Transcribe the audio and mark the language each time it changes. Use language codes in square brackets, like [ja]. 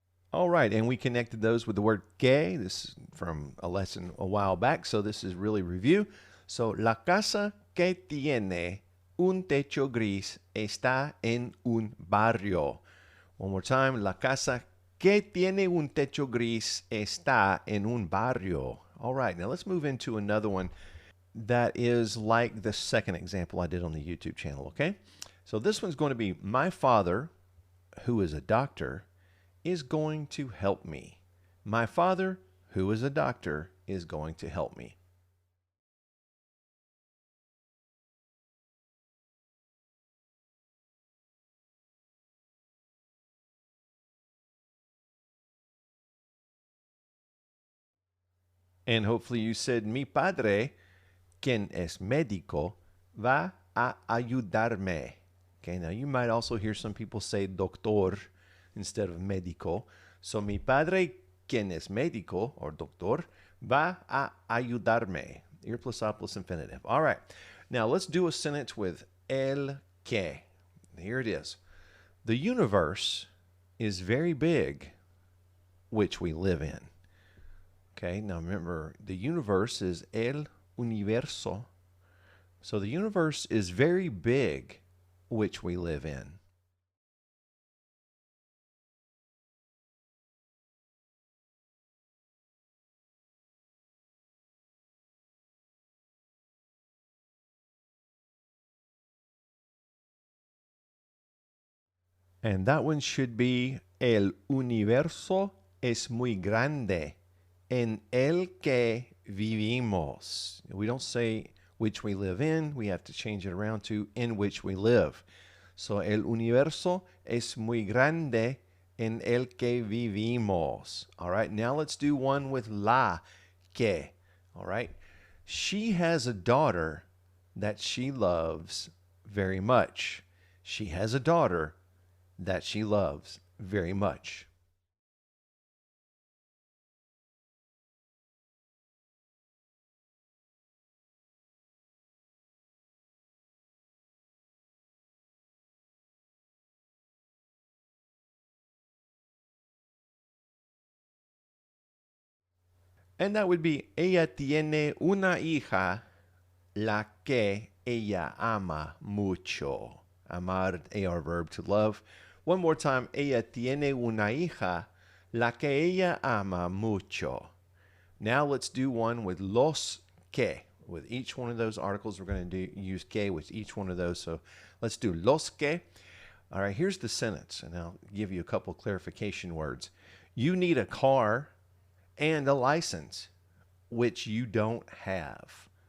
[en] All right, and we connected those with the word que. This is from a lesson a while back, so this is really review. [es] So, la casa que tiene un techo gris está en un barrio. [en] One more time, [es] la casa que tiene un techo gris está en un barrio. [en] All right, now let's move into another one that is like the second example I did on the YouTube channel, okay? So this one's going to be, my father, who is a doctor, is going to help me. My father, who is a doctor, is going to help me. And hopefully you said, [es] mi padre, quien es médico, va a ayudarme. [en] Okay, now you might also hear some people say doctor instead of médico. [es] So mi padre, quien es médico or doctor, va a ayudarme. [en] Ear plus a plus infinitive. All right. Now let's do a sentence with el que. Here it is. The universe is very big, which we live in. Okay, now remember, the universe is el universo. So the universe is very big, which we live in. And that one should be [es] El universo es muy grande en el que vivimos. [en] We don't say which we live in. We have to change it around to in which we live. [es] So el universo es muy grande en el que vivimos. [en] All right, now let's do one with la que. All right, she has a daughter that she loves very much. She has a daughter that she loves very much. And that would be [es] ella tiene una hija la que ella ama mucho. Amar, [en] AR verb to love. One more time. [es] Ella tiene una hija la que ella ama mucho. [en] Now let's do one with los que. With each one of those articles, we're going to use que with each one of those. So let's do los que. All right, here's the sentence, and I'll give you a couple clarification words. You need a car and a license, which you don't have.